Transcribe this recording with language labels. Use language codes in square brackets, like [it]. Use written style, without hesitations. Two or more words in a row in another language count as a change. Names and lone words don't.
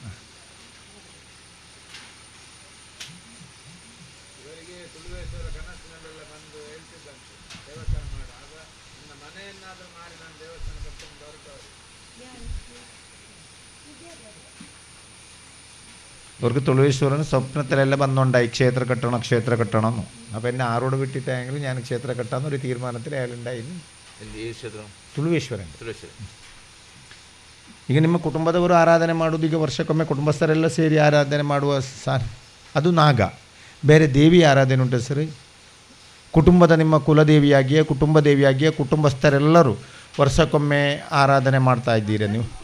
[kn] ಇವರಿಗೆ ತುಳುವೇಶ್ವರ ಕನಸಿನಲ್ಲೆಲ್ಲ ಬಂದು ಹೇಳ್ತಿದ್ದಂತೆ ದೇವಸ್ಥಾನ ಮಾಡುವಾಗ ನನ್ನ ಮನೆಯನ್ನಾದರೂ ಮಾಡಿ ನಾನು ದೇವಸ್ಥಾನ ಕಟ್ಕೊಂಡು ಹೊರಟವರು. [ml] അവർക്ക് തുളുവേശ്വരന് സ്വപ്നത്തിലെല്ലാം വന്നുണ്ടായി ക്ഷേത്ര കെട്ടണം എന്ന്. അപ്പോൾ എന്നെ ആരോട് വിട്ടിട്ടായെങ്കിലും ഞാൻ ക്ഷേത്ര കെട്ടാമെന്നൊരു തീരുമാനത്തിൽ അയാളുണ്ടായിരുന്നു. [kn] ತುಳುವೇಶ್ವರನ್. ಈಗ ನಿಮ್ಮ ಕುಟುಂಬದವರು ಆರಾಧನೆ ಮಾಡೋದು, ಈಗ ವರ್ಷಕ್ಕೊಮ್ಮೆ ಕುಟುಂಬಸ್ಥರೆಲ್ಲ ಸೇರಿ ಆರಾಧನೆ ಮಾಡುವ ಅದು ನಾಗ. ಬೇರೆ ದೇವಿ ಆರಾಧನೆ ಉಂಟು ಸರ್? ಕುಟುಂಬದ ನಿಮ್ಮ ಕುಲದೇವಿಯಾಗಿಯೇ ಕುಟುಂಬ ದೇವಿಯಾಗಿಯೇ ಕುಟುಂಬಸ್ಥರೆಲ್ಲರೂ ವರ್ಷಕ್ಕೊಮ್ಮೆ ಆರಾಧನೆ ಮಾಡ್ತಾ ಇದ್ದೀರಾ ನೀವು?